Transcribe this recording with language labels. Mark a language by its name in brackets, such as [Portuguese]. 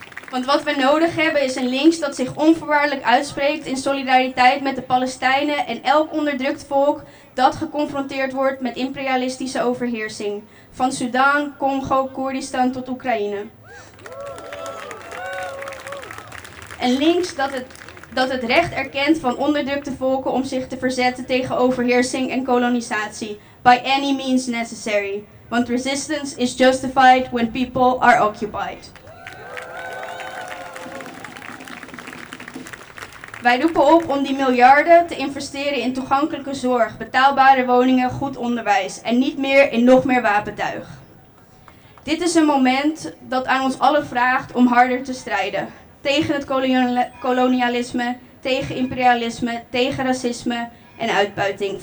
[Dutch] Want wat we nodig hebben is een links dat zich onvoorwaardelijk uitspreekt in solidariteit met de Palestijnen en elk onderdrukt volk dat geconfronteerd wordt met imperialistische overheersing. Van Sudan, Congo, Koerdistan tot Oekraïne. Een links dat het recht erkent van onderdrukte volken om zich te verzetten tegen overheersing en kolonisatie. [English] By any means necessary. Want resistance is justified when people are occupied. [Dutch] Wij roepen op om die miljarden te investeren in toegankelijke zorg, betaalbare woningen, goed onderwijs en niet meer in nog meer wapentuig. Dit is een moment dat aan ons allen vraagt om harder te strijden. Tegen het kolonialisme, tegen imperialisme, tegen racisme en uitbuiting.